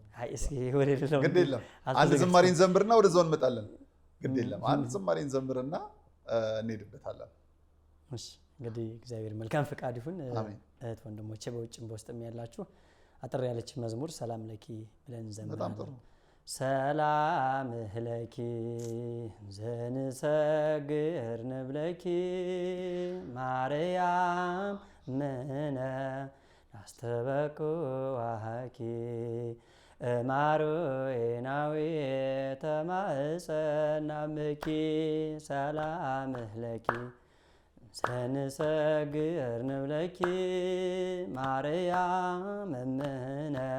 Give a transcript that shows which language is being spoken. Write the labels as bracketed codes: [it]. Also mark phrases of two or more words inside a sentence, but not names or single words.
[am] አይ እስኪ ወደ ሌላው ግድ የለም አንድ ዝማሬን ዘምርና ወደዛው እንመጣለን። ግድ የለም አንድ ዝማሬን ዘምርና እንሄድበታለን። እሺ እንግዲህ እግዚአብሔር መልካም ፈቃድ ይሁን። አሜን። እህት ወንድሞቼ በውጭም በውስጥም ያላችሁ አጥር ያለች መዝሙር ሰላም ለኪ ብለን በጣም ጥሩ። [gez] እንዘምራለን። ሰላም ለኪ ዘንሰግር ንብለኪ ማርያም ምነ ናስተበቅዋኪ ማሮኤናዊ ተማፀናምኪ ሰላም ለኪ ዘንሰግር ንብለኪ ማርያም ምነ